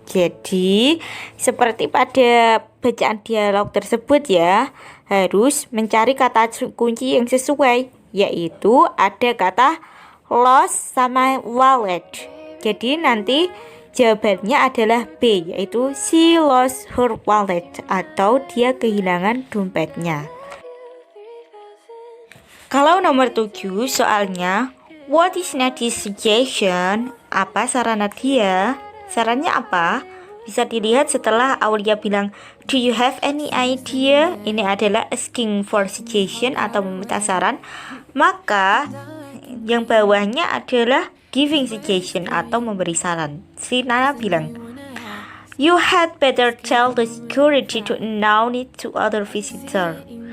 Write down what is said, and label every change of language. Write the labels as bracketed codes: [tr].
[id] Jadi seperti pada bacaan dialog tersebut ya, harus mencari kata kunci yang sesuai, yaitu ada kata lost sama wallet. Jadi nanti jawabannya adalah B, yaitu [en] she lost her wallet [id] atau dia kehilangan dompetnya. Kalau nomor 7 soalnya, [en] what is Nadia's suggestion? [id] Apa saran Nadia? Sarannya apa? Bisa dilihat setelah Aulia bilang, [en] "Do you have any idea?" [id] Ini adalah [en] asking for suggestion [id] atau meminta saran. Maka yang bawahnya adalah [en] giving suggestion [id] atau memberi saran. Si Nana bilang, [en] "You had better tell the security to announce it to other visitor."